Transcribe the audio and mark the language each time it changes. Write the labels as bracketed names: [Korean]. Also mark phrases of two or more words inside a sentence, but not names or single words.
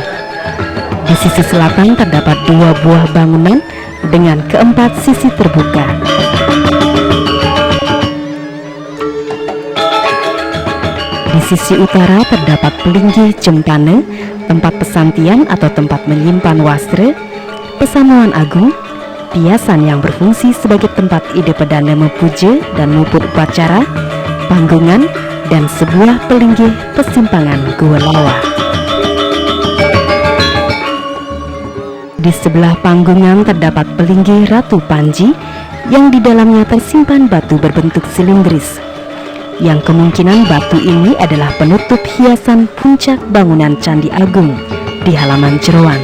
[Indonesian] Di sisi selatan terdapat 2 buah bangunan dengan keempat sisi terbuka. Di sisi utara terdapat pelinggi Jempane, tempat pesantian atau tempat menyimpan wastra, pesamuan agung, piasan yang berfungsi sebagai tempat ide perdana mepuja dan muput upacara, panggungan, dan sebuah pelinggi pesimpangan Gua Lawa. Di sebelah panggungan terdapat pelinggi Ratu Panji yang di dalamnya tersimpan batu berbentuk silindris, yang kemungkinan batu ini adalah penutup hiasan puncak bangunan Candi Agung di halaman Jeroan.